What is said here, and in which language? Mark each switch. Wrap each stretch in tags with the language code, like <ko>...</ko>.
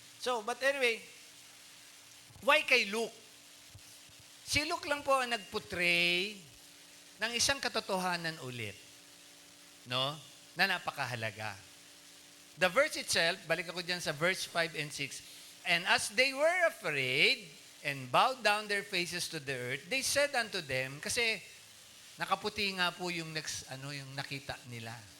<en>So, but anyway, why kay Luke?</en> <tl>Si Luke lang po ang nagportray ng isang katotohanan ulit, no? Na napakahalaga.</tl> <en>The verse itself,</en> <tl>balik ako dyan sa</tl> <en>verse 5 and 6, and as they were afraid and bowed down their faces to the earth, they said unto them,</en> <tl>kasi nakaputi nga po yung yung nakita nila.</tl>